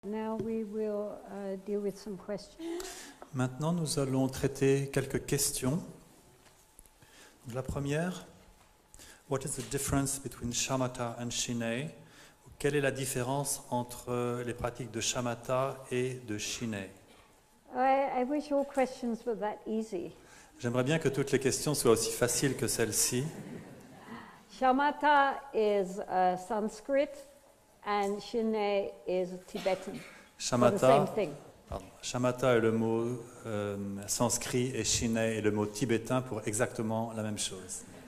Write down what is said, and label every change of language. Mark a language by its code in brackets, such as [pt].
[en] Now we will deal with some questions. [fr] Maintenant, nous allons traiter quelques questions. La première, [en] what is the difference between shamatha and shinei? [fr] Quelle est la différence entre les pratiques de shamatha et de shinei? [en] I wish all questions were that easy. [fr] J'aimerais bien que toutes les questions soient aussi faciles que celle-ci. [en] Shamatha is Sanskrit and Shinei is Tibetan. For the same thing. [fr] Shamatha est le mot sanskrit et shinei est le mot tibétain pour exactement la même chose.